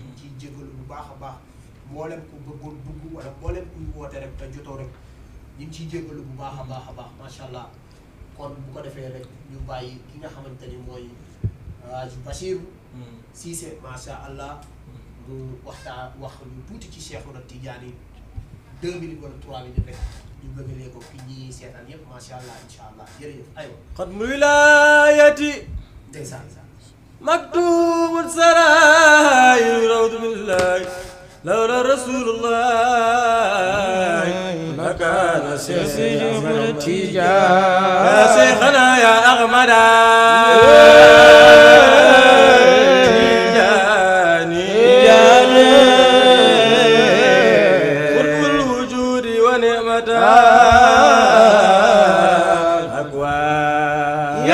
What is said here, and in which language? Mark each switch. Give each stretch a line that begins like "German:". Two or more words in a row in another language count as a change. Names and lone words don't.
Wolof: ñu ciy jéggalu bu baax a baax mboolem ku bëggoon dugg wala mboolem kuy woote rek te jotoo rek ñu ngi ciy jéggalu bu baax a baax
Arabic: ما شاء الله
Wolof: kon bu ko defee rek ñu bàyyi ki nga xamante ni mooy Bachir Cissé
Arabic: ما شاء الله
Wolof: mu wax lu tuuti ci Cheikhouna Tidiane 2 minutes wala 3 minutes rek ñu bëggalee ko fi ñi seetaan yëpp
Arabic: ما شاء الله إن شاء الله
Wolof: jërëjëf aywa.
Arabic: ختم الولاية
Wolof: ndeysaan
Arabic: مكتوب السراير روض من الله لولا رسول الله لكان Cheikhouna Tidiane يا شيخنا يا أغمدا تيجاني قرب الوجود ونعمته الأكوان